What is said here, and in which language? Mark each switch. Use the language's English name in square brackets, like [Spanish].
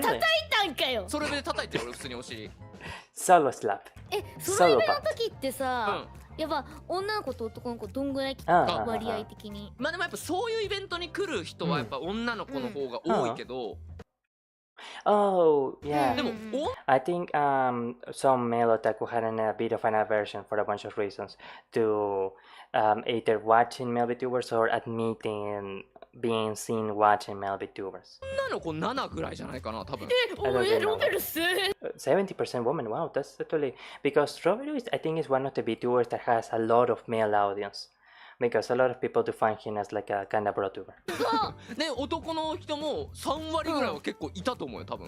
[Japanese] 叩いたんかよ。ソロイベで叩いて俺普通にお尻。 [English] Solo slap. [Japanese] ソロイベの時ってさ。やっぱ女の子と男の子どんぐらい来た割合的に。まあでもやっぱそういうイベントに来る人はやっぱ女の子の方が多いけど。 [English] Oh yeah. [Japanese] でも [English] I think some male otaku had a bit of an aversion for a bunch of reasons to either watching male VTubers or admitting being seen watching male VTubers. [Japanese] 女の子7ぐらいじゃないかな多分。ロベルス。 [English] 70% women. Wow, that's actually because Robert I think is one of the VTubers that has a lot of male audience. Because a lot of people define him as like a kind of brotuber. [Japanese] ね、男の人も3割ぐらいは結構いたと思うよ多分。